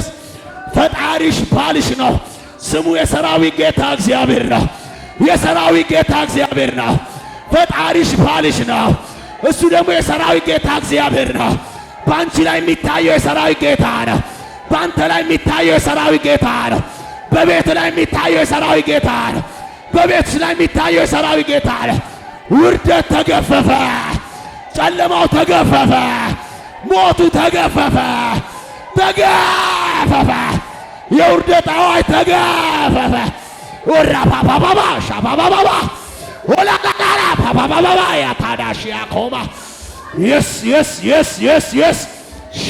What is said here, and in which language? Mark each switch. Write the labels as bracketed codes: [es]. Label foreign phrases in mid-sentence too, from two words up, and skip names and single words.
[am] ፈጣሪሽ ባልሽ ነው። ስሙ የሰራዊት ጌታ እግዚአብሔር ነው። የሰራዊት ጌታ እግዚአብሔር ነው። ፈጣሪሽ ባልሽ ነው። እሱ ደግሞ የሰራዊት ጌታ እግዚአብሔር ነው። በአንቺ ላይ የሚታየው የሰራዊት ጌታ ነው። በአንተ ላይ የሚታየው የሰራዊት ጌታ ነው። በቤት ላይ የሚታየው የሰራዊት ጌታ ነው። በቤትሽ ላይ የሚታየው የሰራዊት ጌታ ነው። ውርደት ተገፈፈ፣ ጨለማው ተገፈፈ፣ ሞቱ ተገፈፈ፣ ተገፈፈ። የውርደት አዋጅ ተገፈፈ። ወራባባባባ ሻባባባባ ወላላላ ባባባባ ያታዳሽ ያቆማ የስ የስ የስ የስ የስ